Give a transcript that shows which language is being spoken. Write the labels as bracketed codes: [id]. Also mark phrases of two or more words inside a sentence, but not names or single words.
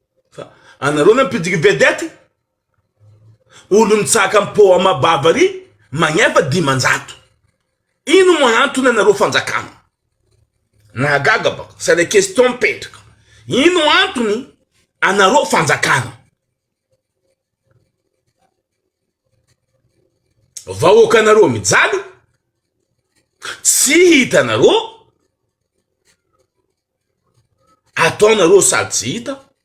[mg] Fa anareo nampidiky vedette. Olo mitsaka am pont Mabava ary magnefa dimanjato. Ino moa antony anareo fanjakana? Nahagaga baka, [fr] c'est des questions mipetraka. [mg] Ino antony anareo fanjakana? Vahoaka anareo mijaly, tsy hita anareo, ataonareo sady tsy hita.